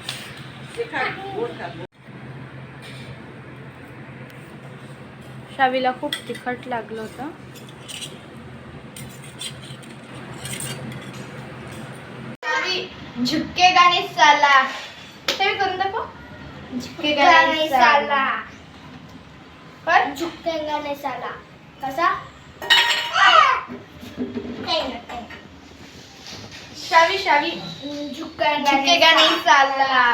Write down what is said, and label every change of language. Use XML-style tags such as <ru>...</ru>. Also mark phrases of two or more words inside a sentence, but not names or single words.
<mr>शावीला खूप तिखट लागलं होतं.</mr> <hi>झुकेगा नहीं साला.</hi> <mr>शावी करून दाखव.</mr> <hi>झुकेगा नहीं साला. कर. झुकेगा नहीं साला. कसा? शावी शावी झुकेगा नहीं साला.</hi>